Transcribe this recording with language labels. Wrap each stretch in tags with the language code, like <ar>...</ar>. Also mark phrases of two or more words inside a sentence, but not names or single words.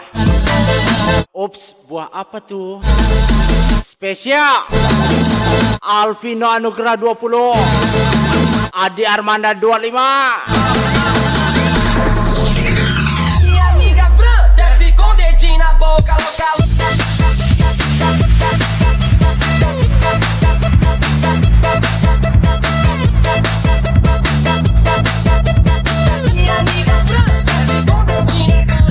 <id>Ups, buah apa tuh? Spesial Alvino Anugrah 20 Adi Armanda 25.</id> <pt>Minha amiga Fran desce com dedinho na boca, louca. Minha amiga Fran desce com dedinho.</pt>